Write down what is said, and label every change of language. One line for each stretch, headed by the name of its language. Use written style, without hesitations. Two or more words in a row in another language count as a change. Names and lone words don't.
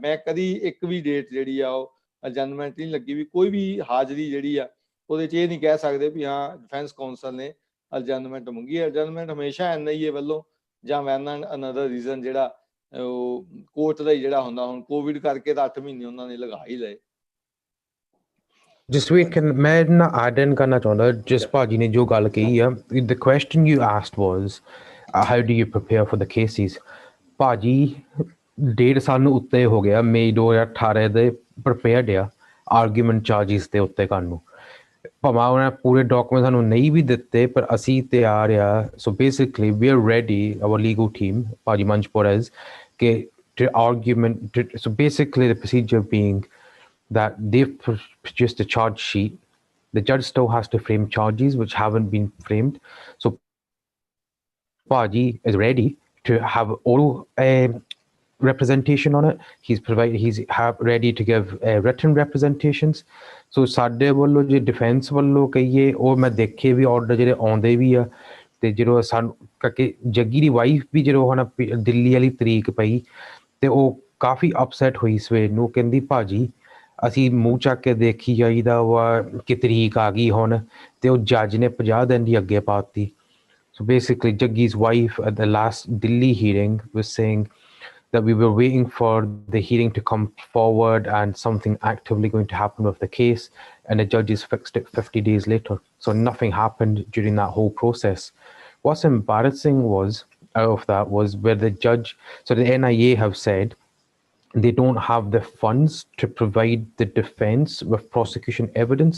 Punjabi: ਮੈਂ ਕਦੀ ਇੱਕ ਵੀ ਡੇਟ ਜਿਹੜੀ ਆ ਉਹ ਅਡਜਸਟਮੈਂਟ ਨਹੀਂ ਲੱਗੀ ਵੀ ਕੋਈ ਵੀ ਹਾਜ਼ਰੀ ਜਿਹੜੀ ਆ ਉਹਦੇ 'ਚ ਇਹ ਨਹੀਂ ਕਹਿ ਸਕਦੇ ਵੀ ਹਾਂ
English: defence counsel
Punjabi: ਨੇ ਅਡਜਸਟਮੈਂਟ ਮੰਗੀ। ਅਡਜਸਟਮੈਂਟ ਹਮੇਸ਼ਾ NIA ਵੱਲੋਂ ਜਾਂ
English: when another reason
Punjabi: ਜਿਹੜਾ ਉਹ ਕੋਰਟ ਦਾ ਹੀ ਜਿਹੜਾ ਹੁੰਦਾ, ਹੁਣ ਕੋਵਿਡ ਕਰਕੇ ਤਾਂ 8 ਮਹੀਨੇ ਉਹਨਾਂ ਨੇ ਲਗਾ ਹੀ ਲਏ। ਜਸਵੀਰ, ਮੈਂ ਨਾ
English: add in
Punjabi: ਕਰਨਾ ਚਾਹੁੰਦਾ, ਜਿਸ ਭਾਜੀ ਨੇ ਜੋ ਗੱਲ ਕਹੀ ਆ,
English: the question you asked was how do you prepare for the cases?
Punjabi: ਭਾਜੀ 1.5 ਸਾਲ ਨੂੰ ਉੱਤੇ ਹੋ ਗਿਆ, ਮਈ 2018 ਦੇ ਪ੍ਰਪੇਅਰਡ ਆ
English: argument charges
Punjabi: ਦੇ ਉੱਤੇ ਕਰਨ ਨੂੰ, ਭਾਵੇਂ ਉਹਨਾਂ ਪੂਰੇ ਡਾਕੂਮੈਂਟ ਸਾਨੂੰ ਨਹੀਂ ਵੀ ਦਿੱਤੇ, ਪਰ ਅਸੀਂ ਤਿਆਰ ਆ।
English: so basically we are ready, our legal team, ਭਾਜੀ Manjpura's, ਕਿ to argument, so basically the procedure being that they've produced a charge sheet. The judge still has to frame charges which haven't been framed. So Paji is ready to have oral representation on it. He's ready to give written representations.
Punjabi: So ਸਾਡੇ ਵੱਲੋਂ ਜੇ ਡਿਫੈਂਸ ਵੱਲੋਂ ਕਹੀਏ, ਉਹ ਮੈਂ ਦੇਖੇ ਵੀ ਆਰਡਰ ਜਿਹੜੇ ਆਉਂਦੇ ਵੀ ਆ, ਤੇ ਜਦੋਂ ਸਾਨੂੰ ਕਰਕੇ ਜੱਗੀ ਦੀ ਵਾਈਫ ਵੀ ਜਦੋਂ ਹੁਣ ਦਿੱਲੀ ਵਾਲੀ ਤਰੀਕ ਪਈ ਤੇ ਉਹ ਕਾਫੀ ਅਪਸੈਟ ਹੋਈ ਸਵੇਰ ਨੂੰ, ਕਹਿੰਦੀ ਭਾਜੀ ਅਸੀਂ ਮੂੰਹ ਚੱਕ ਕੇ ਦੇਖੀ ਜਾਈਦਾ ਵਾ ਕਿ ਤਰੀਕ ਆ ਗਈ ਹੁਣ, ਤੇ ਉਹ ਜੱਜ ਨੇ 50 ਦਿਨ ਦੀ ਅੱਗੇ ਪਾਤੀ।
English: So basically Jaggi's wife at the last Delhi hearing was saying that we were waiting for the hearing to come forward and something actively going to happen with the case, and the judges fixed it 50 days later. So nothing happened during that whole process. What's embarrassing was out of that was where the judge, so the NIA have said they don't have the funds to provide the defense with prosecution evidence.